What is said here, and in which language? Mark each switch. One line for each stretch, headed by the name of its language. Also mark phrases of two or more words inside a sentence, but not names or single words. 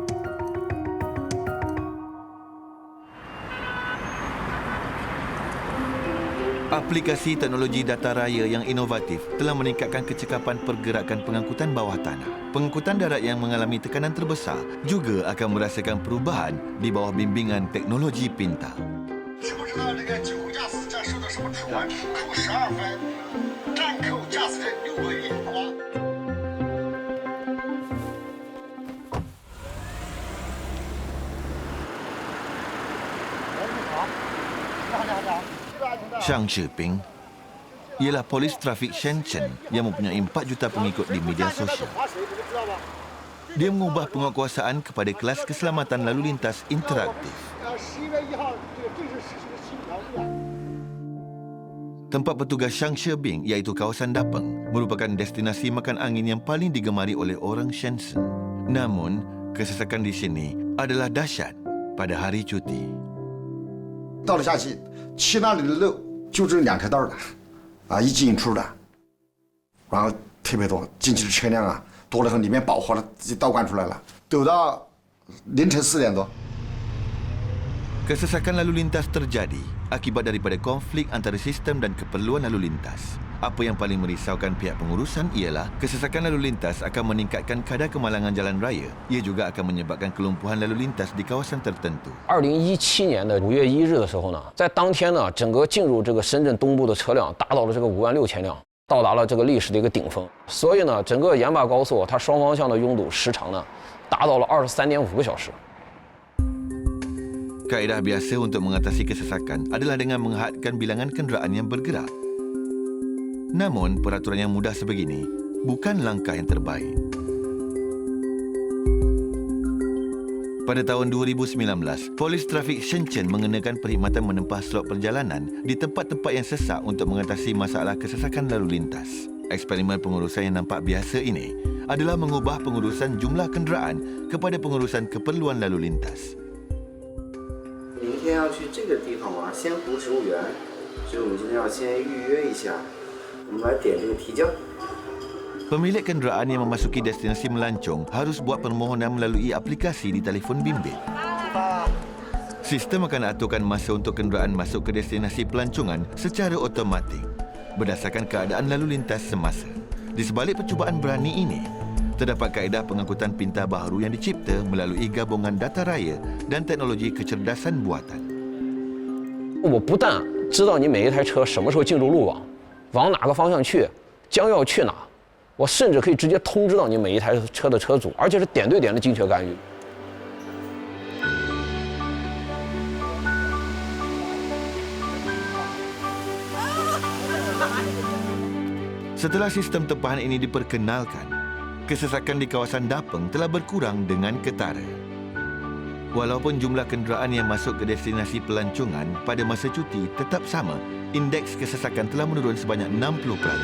Malay: Aplikasi teknologi data raya yang inovatif telah meningkatkan kecekapan pergerakan pengangkutan bawah tanah. Pengangkutan darat yang mengalami tekanan terbesar juga akan merasakan perubahan di bawah bimbingan teknologi pintar.
Chinese: 知不知道这个酒后驾驶这受到什么处罚？扣12分，暂扣驾驶证6个月，好吧？
Malay: Shang Shiping ialah polis trafik Shenzhen yang mempunyai 4 juta pengikut di media sosial. Dia mengubah penguatkuasaan kepada kelas keselamatan lalu lintas interaktif. Tempat petugas Shang Shiping iaitu kawasan Dapeng merupakan destinasi makan angin yang paling digemari oleh orang Shenzhen. Namun, kesesakan di sini adalah dahsyat pada hari cuti.
Chinese: 到了假期，去那里的路就这2条道的，一进一出的，然后特别多，进去的车辆多了后里面饱和了，直接倒灌出来了，堵到凌晨4点多。
Malay: Kesesakan lalu lintas terjadi akibat daripada konflik antara sistem dan keperluan lalu lintas. Apa yang paling merisaukan pihak pengurusan ialah kesesakan lalu lintas akan meningkatkan kadar kemalangan jalan raya. Ia juga akan menyebabkan kelumpuhan lalu lintas di kawasan tertentu.
Chinese: 2017 年的5月1日的时候呢，在当天呢，整个进入这个深圳东部的车辆达到了这个56000辆，到达了这个历史的一个顶峰。所以呢，整个盐巴高速它双方向的拥堵时长呢，达到了23.5个小时。
Malay: Kaedah biasa untuk mengatasi kesesakan adalah dengan menghadkan bilangan kenderaan yang bergerak. Namun, peraturan yang mudah sebegini bukan langkah yang terbaik. Pada tahun 2019, polis trafik Shenzhen mengenakan perkhidmatan menempah slot perjalanan di tempat-tempat yang sesak untuk mengatasi masalah kesesakan lalu lintas. Eksperimen pengurusan yang nampak biasa ini adalah mengubah pengurusan jumlah kenderaan kepada pengurusan keperluan lalu lintas.
Chinese: 明天要去这个地方玩，仙湖植物园，所以我们今天要先预约一下。我们来点这个提交。
Malay: Pemilik kenderaan yang memasuki destinasi melancong harus buat permohonan melalui aplikasi di telefon bimbit. Sistem akan aturkan masa untuk kenderaan masuk ke destinasi pelancongan secara automatik berdasarkan keadaan lalu lintas semasa. Di sebalik percubaan berani ini, terdapat kaedah pengangkutan pintar baharu yang dicipta melalui gabungan data raya dan teknologi kecerdasan buatan.
Chinese: 我不但知道你每一台车什么时候进入路网，往哪个方向去，将要去哪，我甚至可以直接通知到你每一台车的车主，而且是点对点的精确干预。
Malay: Setelah sistem tempahan ini diperkenalkan, kesesakan di kawasan Dapeng telah berkurang dengan ketara. Walaupun jumlah kenderaan yang masuk ke destinasi pelancongan pada masa cuti tetap sama, indeks kesesakan telah menurun sebanyak 60%.